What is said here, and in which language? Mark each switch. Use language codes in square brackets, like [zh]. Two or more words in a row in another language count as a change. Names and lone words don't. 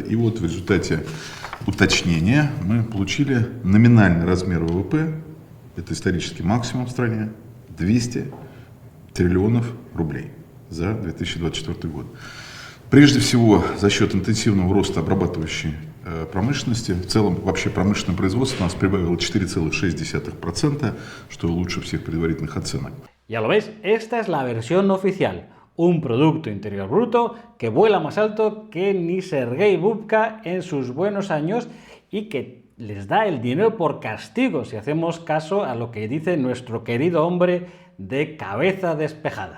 [ru] И вот в результате уточнения мы получили номинальный размер ВВП, это исторический максимум в стране, 200 триллионов рублей за 2024 год. Прежде всего за счет интенсивного роста обрабатывающей промышленности. В целом вообще промышленное производство у нас прибавило 4,6%, что лучше всех предварительных оценок. [es] Ya lo veis, esta es la versión oficial. Un Producto Interior Bruto que vuela más alto que ni Sergei Bubka en sus buenos años y que les da el dinero por castigo si hacemos caso a lo que dice nuestro querido hombre de cabeza despejada.